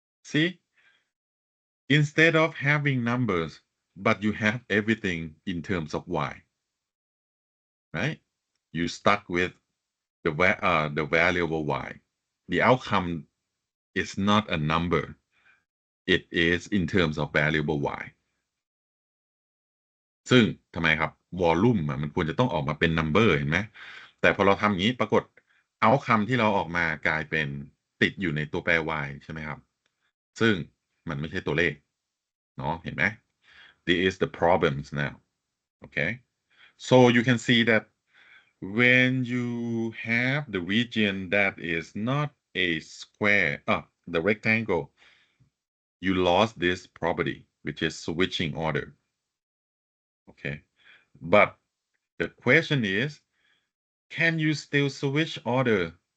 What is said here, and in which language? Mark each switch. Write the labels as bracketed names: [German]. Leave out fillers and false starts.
[English] See, instead of having numbers, but you have everything in terms of y, right? You stuck with the variable y. The outcome is not a number. It is in terms of variable y. [Thai] ซึ่งทำไมครับวอลลุ่มมันควรจะต้องออกมาเป็น number เห็นไหมแต่พอเราทำอย่างนี้ปรากฏเอาคำที่เราออกมากลายเป็นติดอยู่ในตัวแปร y ใช่ไหมครับซึ่งมันไม่ใช่ตัวเลขเนาะเห็นไหม [English] this is the problems now, okay? So you can see that when you have the region that is not a square, the rectangle, you lost this property, which is switching order, okay? But the question is, can you still switch order?